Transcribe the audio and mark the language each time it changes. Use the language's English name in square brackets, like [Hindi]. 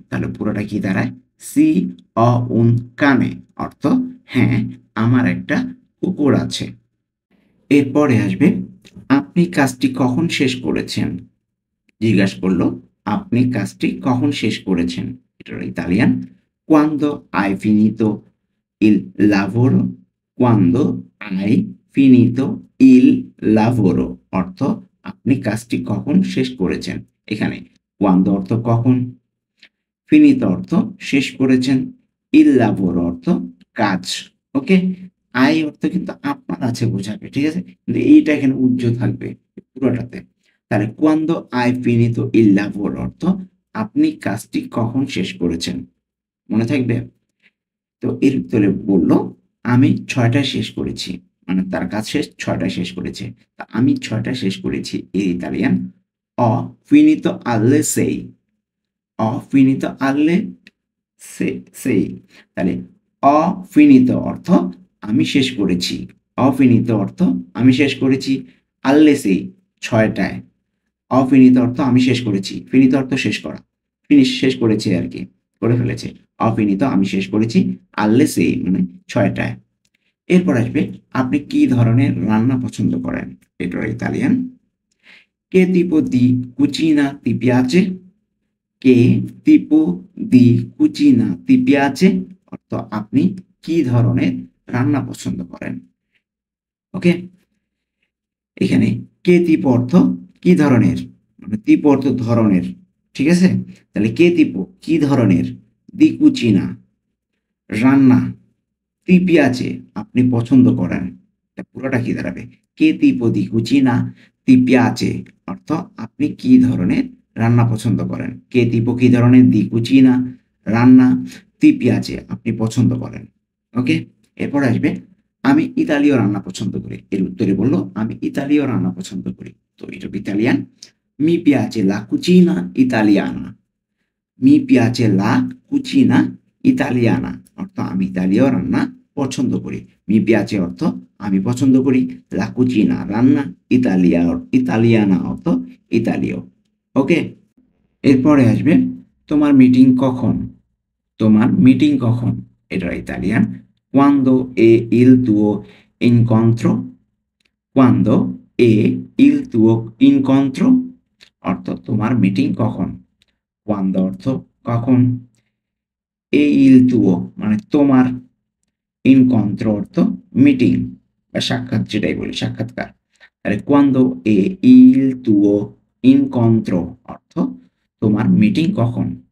[Bangla] তাহলে পুরোটা কি দাঁড়ায়? [Italian] "sì, ho un cane" [Bangla] অর্থ হ্যাঁ, আমার একটা কুকুর আছে। এরপরে আসবে, আপনি কাজটি কখন শেষ করেছেন? জিজ্ঞাসা করল, আপনি কাজটি কখন শেষ করেছেন? এটার Italian [Italian] "quando hai finito il lavoro", [Bangla] "quando hai finito il lavoro" অর্থ আপনি কাজটি কখন শেষ করেছেন। এখানে "quando" অর্থ কখন, "finito" অর্থ শেষ করেছেন, [Italian] "il lavoro" [Bangla] অর্থ কাজ। ওকে? "hai" অর্থ কিন্তু আপনার আছে বোঝাবে, ঠিক আছে? কিন্তু এইটা এখানে উজ্জ্ব থাকবে পুরোটাতে। তাহলে [Italian] "quando hai finito il lavoro" [Bangla] অর্থ আপনি কাজটি কখন শেষ করেছেন? মনে থাকবে? তো এর উত্তরে বলল, আমি ৬টায় শেষ করেছি। মানে তার কাজ শেষ ৬টায় শেষ করেছে। তা আমি ৬টায় শেষ করেছি এর Italian [Italian] ho finito alle 6. Ho finito alle 6. [Bangla] তাহলে [Italian] ho finito [Bangla] অর্থ আমি শেষ করেছি। [Italian] ho finito [Bangla] অর্থ আমি শেষ করেছি। [Italian] alle 6 [Bangla] ৬টায়। [Italian] ho finito [Bangla] অর্থ আমি শেষ করেছি। finito অর্থ শেষ করা। ফিনিশ শেষ করেছে আরকি। করে ফেলেছে। [Italian] ho finito [Bangla] আমি শেষ করেছি [Italian] alle 6 [Bangla] মানে ৬টায়। এরপর আসবে আপনি কি ধরনের রান্না পছন্দ করেন? এটার Italian [Italian] Che tipo di cucina ti piace? Che tipo di cucina ti piace? [Bangla] অর্থ আপনি কি ধরনের রান্না পছন্দ করেন? ওকে? এখানে কে tipo অর্থ কি ধরনের? মানে tipo অর্থ ধরনের। ঠিক আছে? তাহলে কে tipo কি ধরনের? [Italian] di cucina [Bangla] রান্না [Italian] ti piace [Bangla] আপনি পছন্দ করেন। এটা পুরোটা কি দাঁড়াবে? [Italian] Che tipo di cucina ti piace [Bangla] অর্থ আপনি কি ধরনের রান্না পছন্দ করেন? [Italian] Che tipo [Bangla] কি ধরনের [Italian] di cucina [Bangla] রান্না [Italian] ti piace [Bangla] আপনি পছন্দ করেন। ওকে? এরপর আসবে আমি ইতালীয় রান্না পছন্দ করি। এর উত্তরে বলল আমি ইতালীয় রান্না পছন্দ করি। তো এটা Italian [Italian] Mi piace la cucina italiana. Mi piace la cucina italiana [Bangla] অর্থ আমি ইতালীয় রান্না পছন্দ করি। [Italian] Mi piace [Bangla] অর্থ আমি পছন্দ করি। [Italian] La cucina [Bangla] রান্না ইতালিয়ানা অর্থ ইতালীয়। ওকে? এরপরে আসবে তোমার মিটিং কখন? তোমার মিটিং কখন? এটার Italian [Italian] Quando è il tuo incontro? Quando è il tuo incontro? [Bangla] অর্থ তোমার মিটিং কখন? Quando অর্থ কখন? [Italian] E il tuo [Bangla] মানে তোমার incontro অর্থ মিটিং বা সাক্ষাৎ যেটাই বলি সাক্ষাৎকার। তাহলে [Italian] quando è il tuo incontro [Bangla] অর্থ তোমার মিটিং কখন?